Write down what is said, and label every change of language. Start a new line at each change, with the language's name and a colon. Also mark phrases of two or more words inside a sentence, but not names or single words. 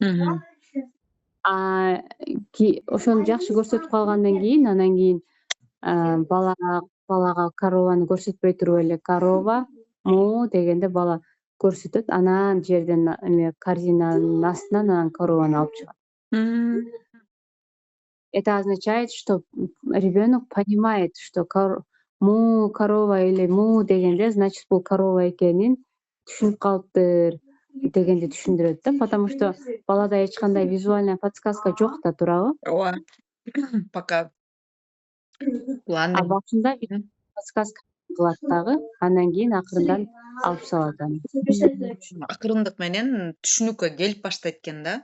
Kyrgyz: Ошону жакшы көрсөтүп калгандан кийин, анан кийин балага корованы көрсөтпөй туруп эле корова му дегенде бала көрсөтөт, анан жерден корзинанын астынан анан корованы алып чыгат.
Russian: Это означает, что ребенок понимает, что му корова или му дегенде, значит
Kyrgyz: бул корова экенин түшүнүп калыптыр дегенди түшүндүрөт да,
Russian: потому что
Kyrgyz: балада эч кандай
Russian: визуальная подсказка
Kyrgyz: жок да, туурабы? Ооба. Пока. Башында подсказка кылат дагы, андан кийин акырындан алып салат аны. Акырындык менен түшүнүккө келип баштайт экен да.